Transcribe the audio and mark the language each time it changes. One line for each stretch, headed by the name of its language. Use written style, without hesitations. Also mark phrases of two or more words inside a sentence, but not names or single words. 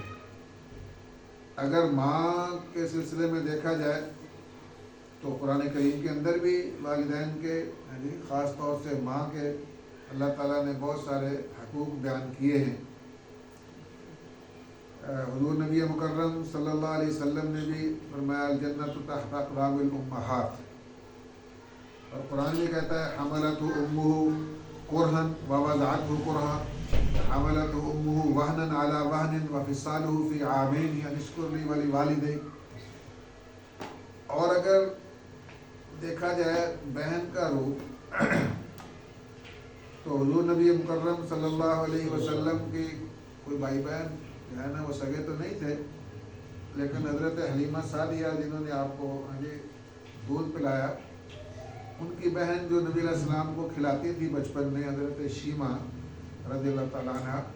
Urdu: اگر ماں کے سلسلے میں دیکھا جائے تو قرآن کریم کے اندر بھی والدین کے خاص طور سے ماں کے اللہ تعالیٰ نے بہت سارے حقوق بیان کیے ہیں۔ حضور نبی مکرم
Arabic: صلی اللہ علیہ وسلم
Urdu: نے بھی فرمایا
Arabic: الجنت تحت اقدام الامہات،
Urdu: اور قرآن بھی کہتا ہے
Arabic: حملتہ امہ کرہا ووضعتہ کرہا حملتہ امہ وہنا علی وہن وفصالہ فی عامین ان اشکر لی ولوالدیک۔
Urdu: اور اگر دیکھا جائے بہن کا روپ تو حضور نبی مکرم
Arabic: صلی اللہ علیہ وسلم
Urdu: کی کوئی بھائی بہن جو ہے نا وہ سگے تو نہیں تھے، لیکن حضرت حلیمہ سعدیہ جنہوں نے آپ کو دودھ پلایا، ان کی بہن جو نبی
Arabic: علیہ السلام
Urdu: کو کھلاتی تھی بچپن میں، حضرت شیمہ
Arabic: رضی اللہ تعالیٰ عنہ،